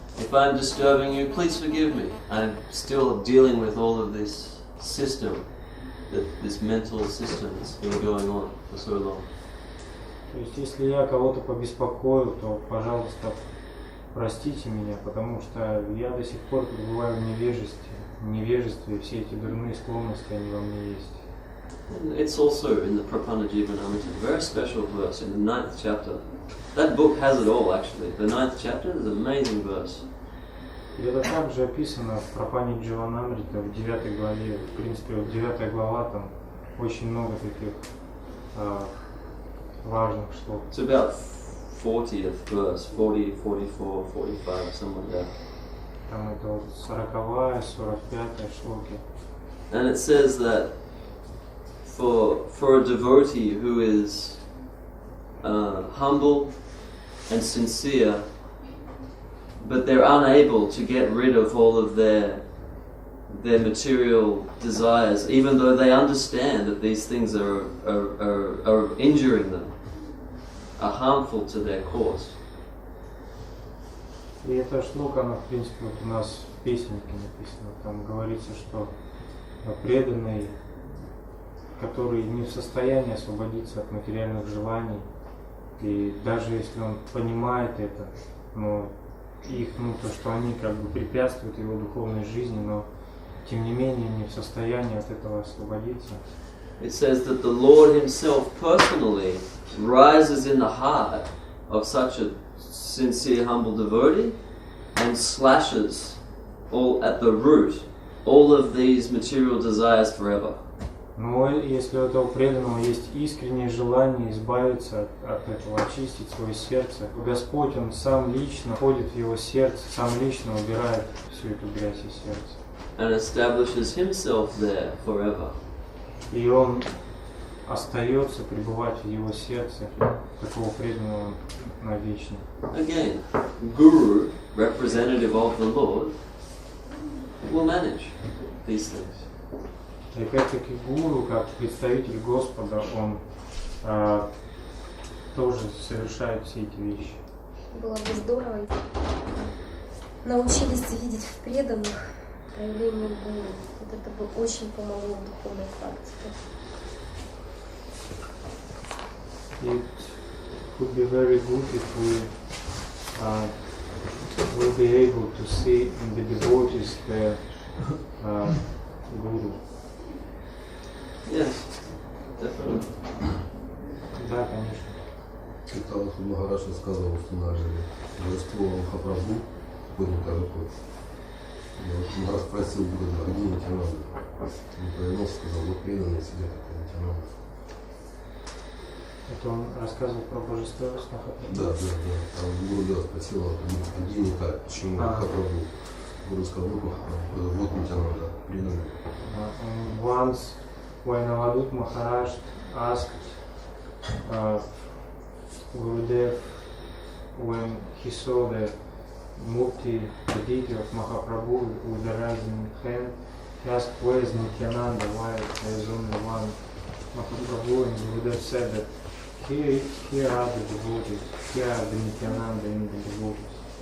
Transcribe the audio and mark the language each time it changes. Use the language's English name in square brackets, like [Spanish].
[English] If I'm disturbing you, please forgive me. I'm still dealing with all of this system, this mental system that's been going on for so long. [Russian] То есть, если я кого-то побеспокою, то, пожалуйста, простите меня, потому что я до сих пор пребываю в невежестве невежестве, все эти дурные склонности, они во мне есть. [English] And it's also in the Prapannajivanamrita, a very special verse in the 9th chapter. That book has it all actually. The 9th chapter is an amazing verse. [Russian] И это также описано в Прапани Дживанамрита в 9 главе. В принципе, вот 9 глава, там очень много таких важных шлок. [English] It's about 40th verse, 40, 44, 45, somewhere there. [Russian] Там это вот 40-я, 45-я шлоки. [English] And it says that for a devotee who is humble and sincere, but they're unable to get rid of all of their material desires, even though they understand that these things are injuring them, are harmful to their cause. [Russian] И эта шлока, она, в принципе, вот у нас в песеннике написана. Там говорится, что преданный, который не в состоянии освободиться от материальных желаний, и даже если он понимает это, но их, то, что они как бы препятствуют его духовной жизни, но тем не менее не в состоянии от этого освободиться. [English] It says that the Lord Himself personally rises in the heart of such a sincere, humble devotee and slashes all at the root all of these material desires forever. [Russian] Но если у этого преданного есть искреннее желание избавиться от этого, очистить свое сердце, Господь, Он сам лично входит в его сердце, сам лично убирает всю эту грязь из сердца. [English] And establishes Himself there forever. [Russian] И Он остается пребывать в его сердце, такого преданного навечно. [English] Again, Guru, representative of the Lord, will manage these things. [Russian] И опять-таки гуру, как представитель Господа, он тоже совершает все эти вещи. Было бы здорово, если бы научились видеть в преданных проявление гуру. Вот это бы очень помогло в духовной практике. [English] It would be very good if we will be able to see in the devotees the guru. Yes, definitely. [Russian] Да, конечно. Читал, что Махарадж сказал, что наши божество Махапрабху будет такой. Я вот раз спросил Гуру, а где Нитянанда? Он повернулся, сказал, вот преданные сидят, это Нитянанда. Это он рассказывал про божество с Махапрабху? Да. Там Гуру я спросил, а где Нитай? Почему Махапрабху? Гуру сказал, вот Нитянанда, преданные. [English] Once when Avadut Maharaj asked Gurudev when he saw the Murti, the deity of Mahaprabhu with the rising hand, he asked, where is Nityananda, why there is only one Mahaprabhu, and Gurudev said that here are the devotees, here are the Nityananda in the devotees.